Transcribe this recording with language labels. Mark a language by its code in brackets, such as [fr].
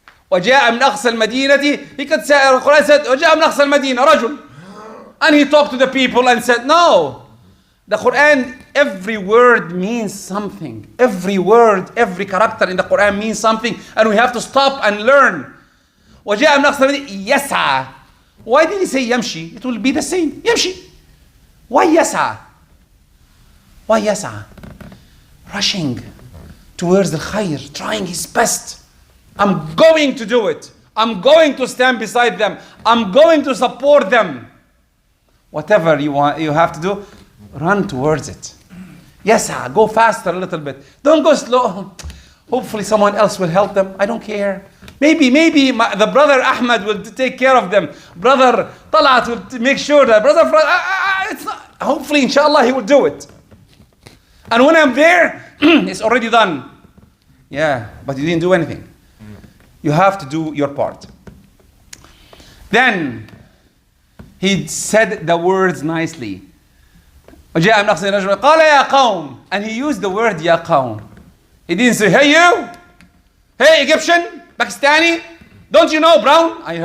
[ar] وجاء من أقصى المدينة. [en] He could say, the Quran said, [ar] وجاء من أقصى المدينة رجل. [en] And he talked to the people and said, no. The Quran, every word means something. Every word, every character in the Quran means something. And we have to stop and learn. [ar] وجاء من أقصى المدينة يسعى. [en] Why did he say يمشي? It will be the same. يمشي. Why يسعى? Why يسعى? Rushing towards the khair, trying his best. I'm going to do it. I'm going to stand beside them. I'm going to support them. Whatever you have to do, run towards it. Yes, go faster a little bit. Don't go slow. Hopefully someone else will help them. I don't care. Maybe the brother Ahmed will take care of them. Brother Talat will make sure that it's not, hopefully, inshallah, he will do it. And when I'm there, it's already done. Yeah, but you didn't do anything. You have to do your part. Then he said the words nicely. [ar] وجاء من أقصى الرجل قال يا قوم. [en] And he used the word [ar] يا قوم. [en] He didn't say, hey you, hey Egyptian, Pakistani, don't you know brown?